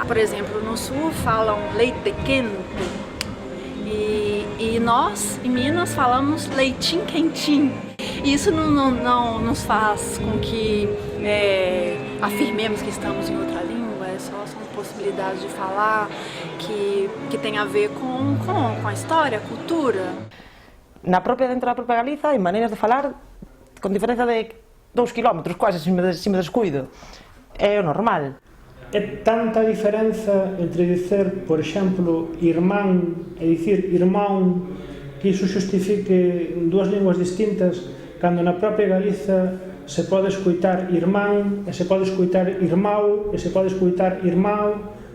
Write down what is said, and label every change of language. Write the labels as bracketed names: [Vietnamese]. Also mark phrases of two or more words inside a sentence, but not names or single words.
[Portuguese] Por exemplo, no sul falam leite quente e nós, em Minas, falamos leitinho quentinho. E isso não nos faz com que afirmemos que estamos em outra língua. São possibilidades de falar que tem a ver com a história, a cultura. [Galician] Dentro da própria Galiza hai maneiras de falar con diferenza de 2 kilómetros, quase, se me descuido. É o normal. É tanta diferenza entre dizer, por exemplo, irmán e dicir irmán, que iso xustifique dúas linguas distintas, cando na propia Galiza se pode escoitar irmán, e se pode escoitar irmão, e se pode escoitar irmão.